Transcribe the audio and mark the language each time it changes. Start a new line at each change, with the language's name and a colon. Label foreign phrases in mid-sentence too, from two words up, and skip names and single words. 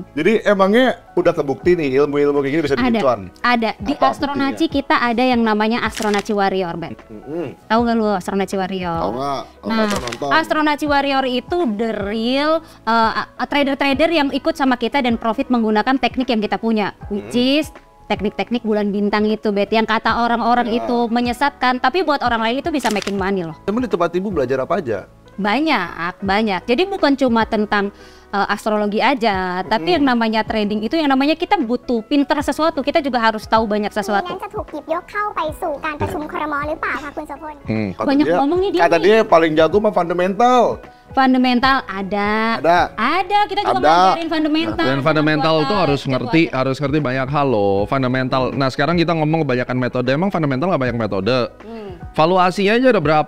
Indonesian: Jadi emangnya udah kebukti nih ilmu-ilmu kayak gini bisa bikin cuan? Ada. Di Apa Astronaci kita ada yang namanya Astronaci Warrior, Ben. Tahu nggak lu Astronaci Warrior? Tahu nggak? Kalau Nah, nggak nonton. Astronaci Warrior itu
English: the real trader-trader
Indonesian: yang ikut sama kita dan profit menggunakan teknik yang kita punya,
English: which is
Indonesian: teknik-teknik bulan bintang itu, Bet, yang kata orang-orang itu menyesatkan, tapi buat orang lain itu bisa
English: making money
Indonesian: loh. Emang di tempat ibu belajar apa aja? Banyak. Jadi bukan cuma tentang astrologi aja, tapi yang namanya trading itu yang namanya kita butuh pinter sesuatu, kita juga harus tahu banyak
Thai: นั้น
Indonesian: sesuatu.
Thai: จะถูกหยิบยกเข้าไปสู่การประชุมครม. หรือเปล่าคะคุณโสพล
Indonesian: Kata Banyak dia- ngomong nih dia Kata nih. dia paling jago mah fundamental. Fundamental ada, kita juga Ada. ngajarin fundamental. Dan fundamental Buat itu harus ngerti banyak hal loh. Fundamental. Nah sekarang kita ngomong kebanyakan metode. Emang fundamental nggak banyak metode. Valuasinya aja ada berapa?